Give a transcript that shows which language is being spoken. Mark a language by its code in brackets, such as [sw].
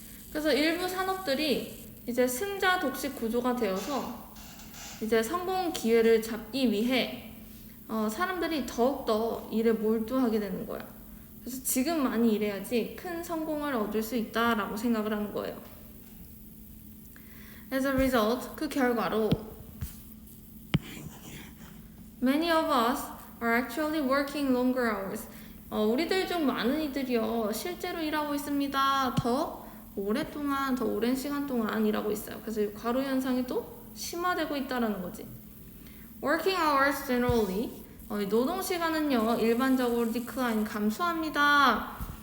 [ko] 그래서 일부 산업들이 이제 승자 독식 구조가 되어서 이제 성공 기회를 잡기 위해 사람들이 더욱더 일에 몰두하게 되는 거야. 그래서 지금 많이 일해야지 큰 성공을 얻을 수 있다라고 생각을 하는 거예요. [en] As a result, [ko] 그 결과로 [en] many of us are actually working longer hours. [ko] 우리들 중 많은 이들이요 실제로 일하고 있습니다. 더 오랜 시간 동안 일하고 있어요. 그래서 이 과로 현상이 또 심화되고 있다라는 거지. [en] Working hours generally [ko] 노동 시간은요 일반적으로 decline 감소합니다.